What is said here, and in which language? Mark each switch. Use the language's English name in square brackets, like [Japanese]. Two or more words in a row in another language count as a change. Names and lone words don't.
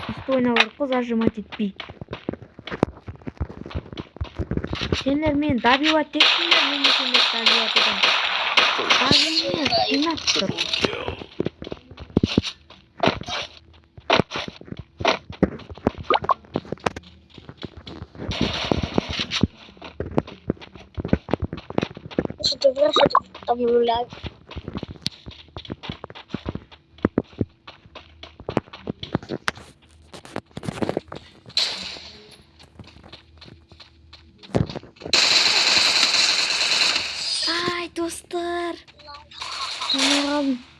[Kazakh] жақсы ойнау керек қой, зажимать етпей. Сендер мен добивать еттіңдер, мен де сендер добивать етемін. Добивать қинап тұр. [Russian] Что ты врешь, что ты там гуляешь? [Kazakh] Ай, достар. Қалмағалым.